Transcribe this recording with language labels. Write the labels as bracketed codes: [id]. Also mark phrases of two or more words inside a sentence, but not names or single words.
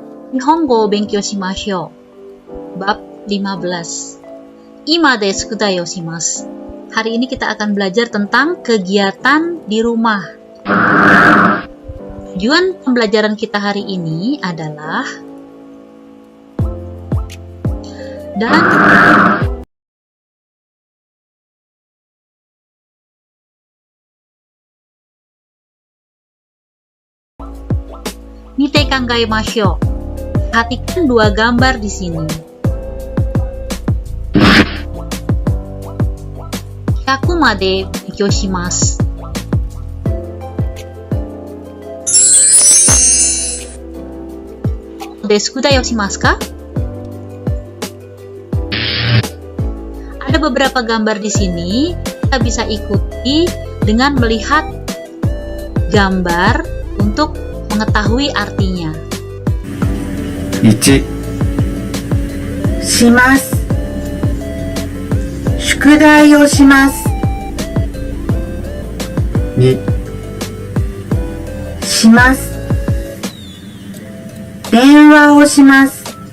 [ja] 日本語勉強しましょう. [id] Bab 15. [ja] 居間で宿題をします. [id] Hari ini kita akan belajar tentang kegiatan di rumah. Tujuan pembelajaran kita hari ini adalah [ja] 見て考えましょう. [id] Perhatikan dua gambar di sini. [ja] 百まで勉強します. で宿題をしますか? [id] Ada beberapa gambar di sini. Kita bisa ikuti dengan melihat gambar untuk mengetahui artinya. 1 [ja] します宿題をします 2 します電話をします